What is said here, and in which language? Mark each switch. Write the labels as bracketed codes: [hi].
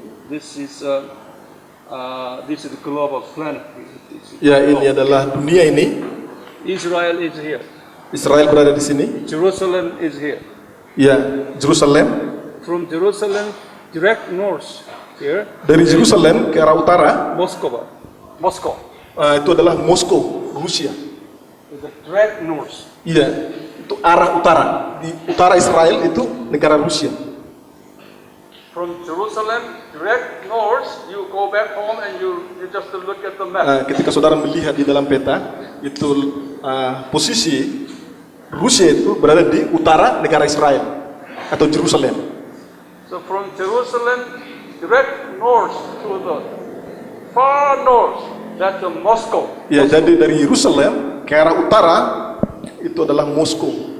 [en] This is the global planet. [id] Ya, ini adalah dunia ini. [en] Israel is here. [id] Israel berada di sini. [en] Jerusalem is here. [id] Ya, Jerusalem. [en] From Jerusalem, direct north here. [id] Dari Jerusalem ke arah utara, [en] Moscow. [id] itu adalah Moskow, Rusia. [en] The direct north. [id] Iya, itu arah utara. Di utara Israel itu negara Rusia. [en] From Jerusalem, direct north, you go back home and you just look at the map. [id] Ketika saudara melihat di dalam peta, itu posisi Rusia itu berada di utara negara Israel atau Jerusalem. [en] So from Jerusalem, direct north to the far north, that's the Moscow. [id] Ya, jadi dari Yerusalem ke arah utara itu adalah Moskow.